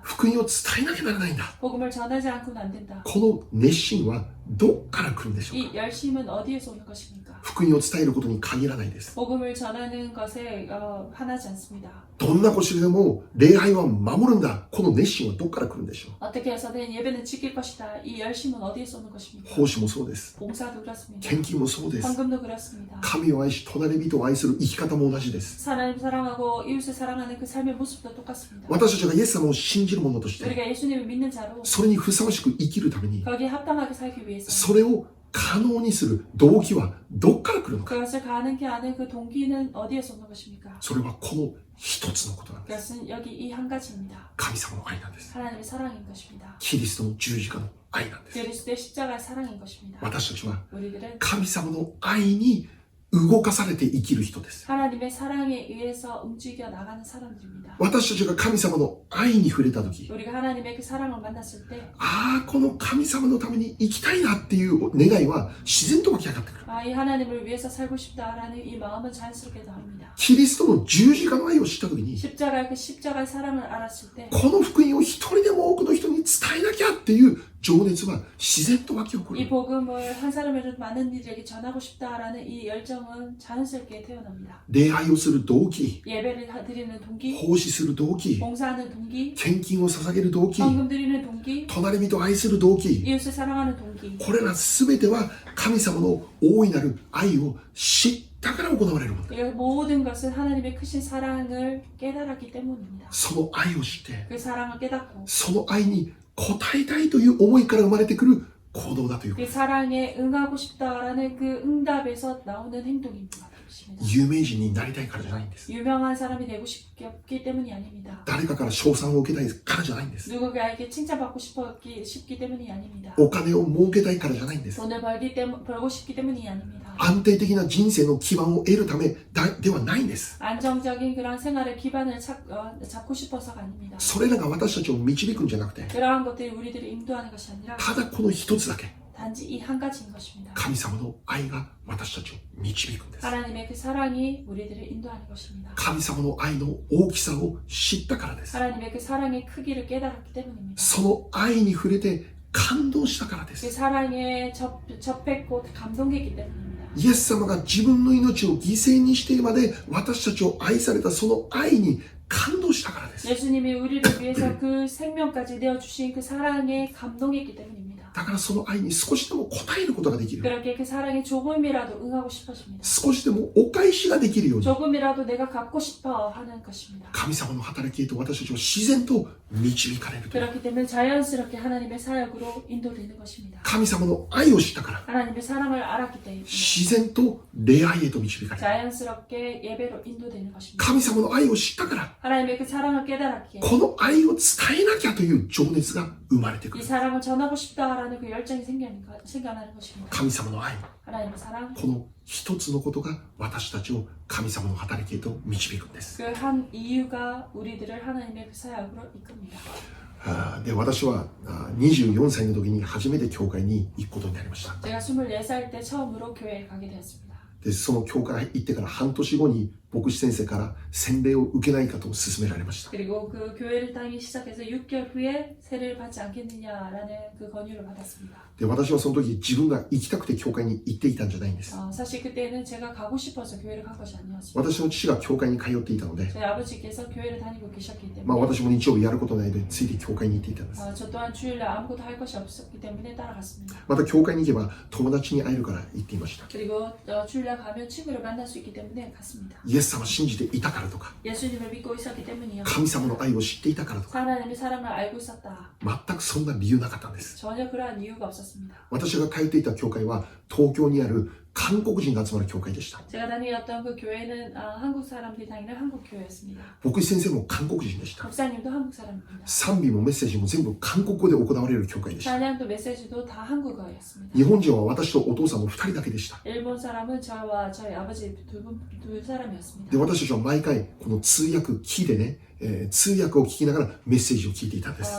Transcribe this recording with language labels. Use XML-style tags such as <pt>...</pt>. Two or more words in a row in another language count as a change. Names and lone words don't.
<ja>福音を伝えなきゃならないんだ。</ja> <ko>복음을 전하지 않고는 안 된다.</ko> <ja>この熱心はどっから来るんでしょうか。</ja> <ko>이 열심은 어디에서 오는 것입니까?</ko> <ja>福音を伝えることに限らないです。</ja> <ko>복음을 전하는 것에 한하지 않습니다.</ko> <ja>どんなこしらでも礼拝は守るんだ。この熱心はどっから来るんでしょう。</ja> <ko>어떻게 해서든 예배는 지킬 것이다. 이 열심은 어디에서 오는 것입니까?</ko> <ja>奉仕もそうです。</ja> <ko>봉사도 그렇습니다.</ko> <ja>献金もそうです。</ja> <ko>헌금도 그렇습니다.</ko> <ja>神を愛し隣人を愛する生き方も同じです。</ja> <ko>하나님 사랑하고 이웃을 사랑하는 그 삶의 모습도 똑같습니다.</ko> <ja>私たちがイエス様を信じる者として</ja> <ko>우리가 예수님을 믿는 자로</ko> <ja>それにふさわしく生きるために</ja> <ko>거기에 합당하게 살기 위해서</ko> <ja>それを可能にする動機はどっから来るのか。</ja> <ko>그것을 가능케 하는 그 동기는 어디에서 오는 것입니까?</ko> <ja>それはこの一つのことなんです。</ja> <ko>그것은 여기 이 한 가지입니다.</ko> <ja>神様の愛なんです。</ja> <ko>하나님의 사랑인 것입니다.</ko> <ja>キリストの十字架の愛なんです。</ja> <ko>그리스도의 십자가의 사랑인 것입니다.</ko> <ja>私たちは</ja> <ko>우리들은</ko> <ja>神様の愛に動かされて生きる人です。</ja> <ko>하나님의 사랑에 의해서 움직여 나가는 사람들입니다.</ko> <ja>私たちが神様の愛に触れたとき、</ja> <ko>우리가 하나님의 그 사랑을 만났을 때</ko> <ja>ああ、この神様のために生きたいなっていう願いは自然と湧き上がってくる。</ja> <ko>이 하나님을 위해서 살고 싶다라는 이 마음은 자연스럽게 나옵니다.</ko> <ja>キリストの十字架の愛を知ったときに、</ja> <ko>십자가의 그 십자가의 사랑을 알았을 때</ko> <ja>この福音を一人でも多くの人に伝えなきゃっていう情熱は自然と湧き起こる。</ja> <ko>이 복음을 한 사람이라도 많은 이들에게 전하고 싶다라는 이 열정은 자연스럽게 태어납니다.</ko> <ja>礼拝をする動機、</ja> <ko>예배를 드리는 동기,</ko> <ja>奉仕する動機、</ja> <ko>봉사하는 동기,</ko> <ja>献金を捧げる動機、</ja> <ko>헌금 드리는 동기,</ko> <ja>隣人を愛する動機、</ja> <ko>이웃을 사랑하는 동기.</ko> <ja>これら全ては神様の大いなる愛を知ったから行われるもの。</ja> <ko>이 모든 것은 하나님의 크신 사랑을 깨달았기 때문입니다.</ko> <ja>その愛を知って、</ja> <ko>그 사랑을 깨닫고</ko> <ja>その愛に応えたいという思いから生まれてくる行動だというこ</ja> <ko>그</ko> <ja>と。</ja> <ko>사랑에 응하고 싶다라는 그 응답에서 나오는 행동입니다.</ko> <ja>有名人になりたいからじゃないんです。</ja> <ko>유명한 사람이 되고 싶기 때문이 아닙니다.</ko> <ja>誰かから称賛を受けたいからじゃないんです。</ja> <ko>누군가에게 칭찬받고 싶기 때문이 아닙니다.</ko> <ja>お金を儲けたいからじゃないんです。</ja> <ko>돈을 벌고 싶기 때문이 아닙니다.</ko> <ja>安定的な人生の基盤を得るためではないんです。</ja> <ko>안정적인 그런 생활의 기반을 잡고 싶어서가 아닙니다.</ko> <ja>それらが私たちを導くんじゃなくて、</ja> <ko>그러한 것들이 우리들을 인도하는 것이 아니라</ko> <ja>ただこの一つだけ、</ja> <ko>단지 이 한 가지인 것입니다.</ko> <ja>神様の愛が私たちを導くんです。</ja> <ko>하나님의 그 사랑이 우리들을 인도하는 것입니다.</ko> <ja>神様の愛の大きさを知ったからです。</ja> <ko>하나님의 그 사랑의 크기를 깨달았기 때문입니다.</ko> <ja>その愛に触れて感動したからで</ja> <ko>그</ko> <ja>す。</ja> <ko>사랑에 접했고 감동했기 때문입니다.</ko> <ja>イエス様が自分の命を犠牲にしてまで私たちを愛されたその愛に感動したからです。</ja> <ko>예수님이 우리를 위해서 그 생명까지 내어주신 그 사랑에 감동했기 때문입니다.</ko> <ja>だからその愛に少しでも応えることができる。</ja> <ko>그렇게 그 사랑에 조금이라도 응하고 싶어집니다.</ko> <ja>少しでもお返しができるように</ja> <ko>조금이라도 내가 갚고 싶어 하는 것입니다.</ko> <ja>神様の働きへと私たちは自然と導かれるという。</ja> <ko>그렇기 때문에 자연스럽게 하나님의 사역으로 인도되는 것입니다.</ko> <ja>神様の愛を知ったから</ja> <ko>하나님의 사랑을 알았기 때문에</ko> <ja>自然と礼拝へと導かれる。</ja> <ko>자연스럽게 예배로 인도되는 것입니다.</ko> <ja>神様の愛を知ったから</ja> <ko>하나님의 그 사랑을 깨달았기에</ko> <ja>この愛を伝えなきゃという情熱が生まれてく</ja> <ko>이</ko> <ja>る。</ja> <ko>사랑을 전하고 싶다라는 그 열정이 생겨나는 것입니다.</ko> <ja>神様の愛、</ja> <ko>하나님의 사랑,</ko> <ja>この一つのことが私たちを神様の働きへと導くんです。</ja> <ko>그 한 이유가 우리들을 하나님의 그 사역으로 이끕니다.</ko> <ja>で、私は24歳の時に初めて教会に行くことになりました。</ja> <ko>제가 24살 때 처음으로 교회에 가게 되었습니다.</ko> <ja>で、その教会行ってから半年後に牧師先生から洗礼を受けないかと勧められました。</ja> <ko>그리고 그 교회를 다니기 시작해서 6개월 후에 세례를 받지 않겠느냐라는 그 권유를 받았습니다.</ko> <ja>で、私はその時自分が行きたくて教会に行っていたんじゃないんです。</ja> <ko>사실 그때는 제가 가고 싶어서 교회를 간 것이 아니었습니다.</ko> <ja>私の父が教会に通っていたので、</ja> <ko>저희 아버지께서 교회를 다니고 계셨기</ko> <ja>まあ</ja> <ko>때문에</ko> <ja>私も日曜日やることないのでついて教会に行っていたんです。</ja> <ko>저 또한 주일날 아무것도 할 것이 없었기 때문에 따라갔습니다.</ko> <ja>また教会に行けば友達に会えるから行っていました。</ja> <ko>그리고 주일날 가면 친구를 만날 수 있기 때문에 갔습니다.</ko> <ja>イエス様を信じていたからとか、</ja> <ko>예수님을 믿고 있었기 때문이요.</ko> <ja>神様の愛を知っていたからとか、</ja> <ko>하나님의 사랑을 알고 있었다.</ko> <ja>全くそんな理由なかったんです。</ja> <ko>전혀 그러한 이유가 없었습니다.</ko> <ja>私が通っていた教会は東京にある韓国人が集まる教会でした。</ja> <ko>제가 다니었던 그 교회는 한국 사람들이 다니는 한국 교회였습니다.</ko> <ja>牧師先生も韓国人でした。</ja> <ko>목사님도 한국 사람입니다.</ko> <ja>賛美もメッセージも全部韓国語で行われる教会でした。</ja> <ko>찬양도 메시지도 다 한국어였습니다.</ko> <ja>日本人は私とお父さんの2人だけでした。</ja> <ko>일본 사람은 저와 저희 아버지 두 사람이었습니다.</ko> <ja>で、私たちは毎回この通訳機でね、通訳を聞きながらメッセージを聞いていたんです。</ja>